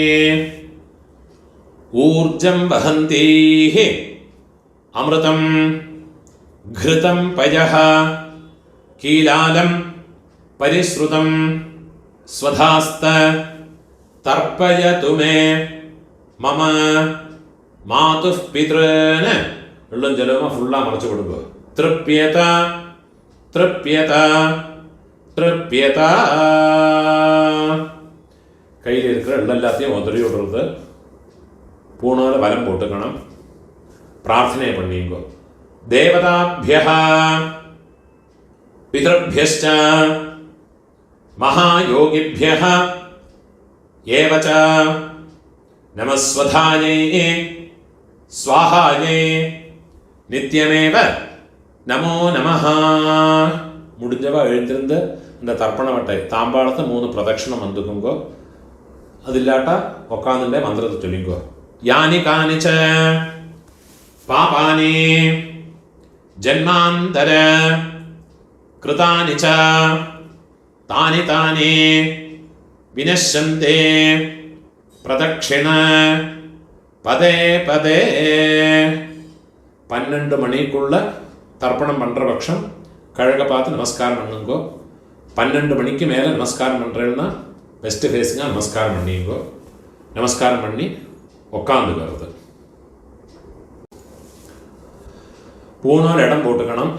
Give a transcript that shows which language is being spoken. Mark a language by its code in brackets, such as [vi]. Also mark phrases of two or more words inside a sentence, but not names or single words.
[sa] ऊर्जं वहन्तीः अमृतं घृतं पयः कीलालं परिश्रुतं स्वधास्त तर्पयतु मे मम मातुः पितॄन्. [ta] உள்ளம் ஜலமா ஃபுல்லா மறைச்சு கொடுங்க. [sa] तृप्यत तृप्यत तृप्यत. [ta] கையில் இருக்கிற எல்லாத்தையும் உதறி விடுறது. பூணால வலம் போட்டுக்கணும். பிரார்த்தனை பண்ணிங்கோ. [sa] தேவதாभ्यः पितृभ्यश्च महायोगिभ्यः एव च नमः स्वधायै स्वाहायै नित्यमेव नमो नमः. [ta] முடிஞ்சவா எழுந்திருந்து இந்த தர்ப்பண வட்டை தாம்பாளத்தை 3 பிரதட்சணம் வந்துக்குங்கோ. அது இல்லாட்டா உட்காந்துட்டே மந்திரத்தை சொல்லிங்கோ. [sa] यानि कानिच्च पापानि जन्मान्तर कृतानि च तानि तानि विनश्यन्ते प्रदक्षिण पदे पदे. [ta] 12 மணிக்குள்ள தர்ப்பணம் பண்ற பட்சம் கழக பார்த்து நமஸ்காரம் பண்ணுங்கோ. 12 மணிக்கு மேலே நமஸ்காரம் பண்ணுறேன்னா [en] west facingகாக [ta] நமஸ்காரம் பண்ணிங்கோ. நமஸ்காரம் பண்ணி உட்காந்துக்கிறது. பூணால் இடம் போட்டுக்கணும்.